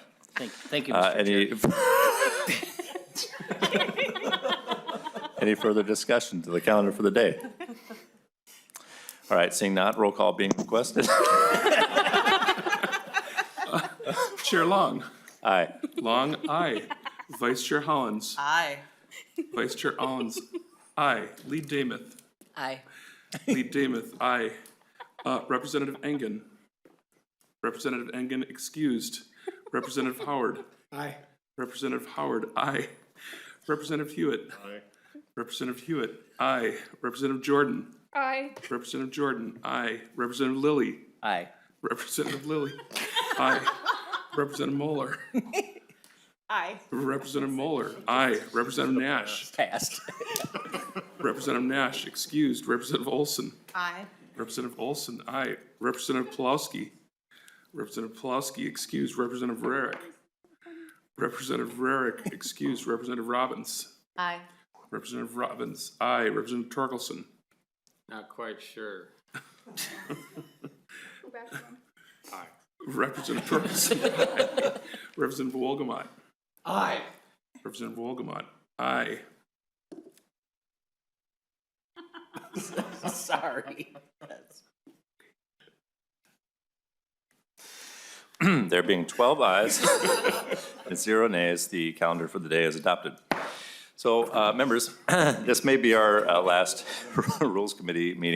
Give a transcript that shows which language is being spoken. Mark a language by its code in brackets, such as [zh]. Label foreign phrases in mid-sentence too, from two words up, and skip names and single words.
[en] Thank you, Mr. Chair. Any further discussion to the calendar for the day? All right, seeing not, roll call being requested. Chair Long. Aye. Long, aye. Vice Chair Hollins. Aye. Vice Chair Hollins, aye. Lead Damath. Aye. Lead Damath, aye. Representative Engen. Representative Engen excused. Representative Howard. Aye. Representative Howard, aye. Representative Hewitt. Aye. Representative Hewitt, aye. Representative Jordan. Aye. Representative Jordan, aye. Representative Lilly. Aye. Representative Lilly, aye. Representative Moeller. Aye. Representative Moeller, aye. Representative Nash. Passed. Representative Nash, excused. Representative Olson. Aye. Representative Olson, aye. Representative Pulowski. Representative Pulowski, excused. Representative Rarick. Representative Rarick, excused. Representative Robbins. Aye. Representative Robbins, aye. Representative Torkelson. Not quite sure. Go back to them. Aye. Representative Torkelson, aye. Representative Wolgamott. Aye. Representative Wolgamott, aye. Sorry. There being 12 ayes and 0 nays, the calendar for the day is adopted. So, members, this may be our last Rules Committee meeting.